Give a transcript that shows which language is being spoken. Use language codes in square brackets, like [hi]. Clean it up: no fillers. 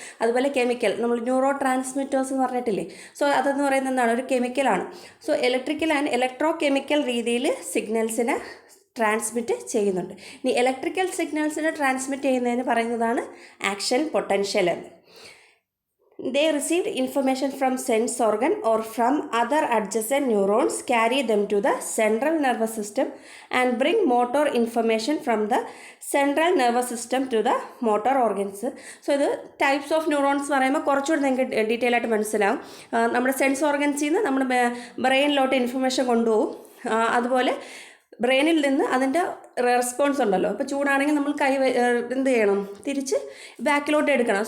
[ml] അതുപോലെ കെമിക്കൽ, നമ്മൾ neuro transmitters എന്ന് പറഞ്ഞിട്ടില്ലേ? സോ അതെന്ന് പറയുന്നത് എന്താണ്? ഒരു കെമിക്കലാണ്. So electrical and electro chemical രീതിയിൽ സിഗ്നൽസിനെ ട്രാൻസ്മിറ്റ് ചെയ്യുന്നുണ്ട്. ഇനി ഇലക്ട്രിക്കൽ സിഗ്നൽസിനെ ട്രാൻസ്മിറ്റ് ചെയ്യുന്നതിന് പറയുന്നതാണ് ആക്ഷൻ പൊട്ടൻഷ്യൽ എന്ന്. [en] They received information from sense organ or from other adjacent neurons, carry them to the central nervous system and bring motor information from the central nervous system to the motor organs. [ml] So ഇത് types of neurons പറയുമ്പോൾ കുറച്ചുകൂടി നിങ്ങൾക്ക് detail ആയിട്ട് മനസ്സിലാവും. നമ്മുടെ sense ഓർഗൻസിൽ നിന്ന് നമ്മുടെ ബ്രെയിനിലോട്ട് information കൊണ്ടുപോകും. അതുപോലെ ബ്രെയിനിൽ നിന്ന് അതിൻ്റെ റെസ്പോൺസ് ഉണ്ടല്ലോ. ഇപ്പോൾ ചൂടാണെങ്കിൽ നമ്മൾ കൈ എന്ത് ചെയ്യണം? തിരിച്ച് ബാക്കിലോട്ട് എടുക്കണം.